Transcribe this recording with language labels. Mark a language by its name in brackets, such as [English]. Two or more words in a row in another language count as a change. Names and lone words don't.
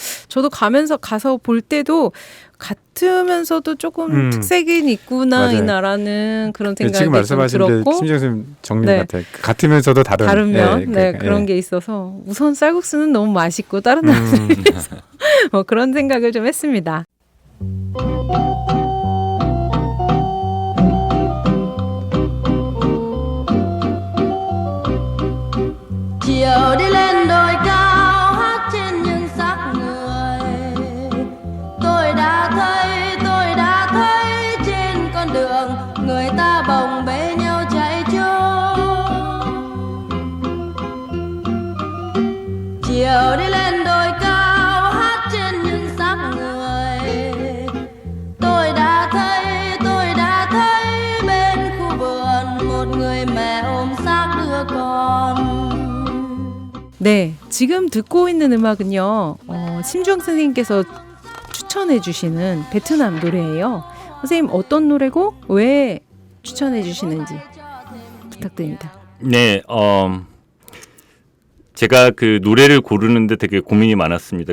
[Korean] 저도 가서 볼 때도 같으면서도 조금 특색이 있구나, 이 맞아요. 나라는 그런 생각이 지금 좀 말씀하신 게 들었고, 심정선 정리 네. 같아요. 같으면서도 다른 다르면 그러니까, 그런 게 있어서 우선 쌀국수는 너무 맛있고 다른 나라들에 비해서 뭐 그런 생각을 좀 했습니다. [Vietnamese] Chiều đi lên đồi cao hát trên những xác người. Tôi đã thấy trên con đường người ta bồng bế nhau chạy trốn. Chiều đi lên đồi cao hát trên những xác người. Tôi đã thấy bên khu vườn một người mẹ ôm xác đứa con. [Korean] 네, 지금 듣고 있는 음악은요, 심주영 선생님께서 추천해 주시는 베트남 노래예요. 선생님 어떤 노래고 왜 추천해 주시는지 부탁드립니다. 네, 제가 그 노래를 고르는데 되게 고민이 많았습니다.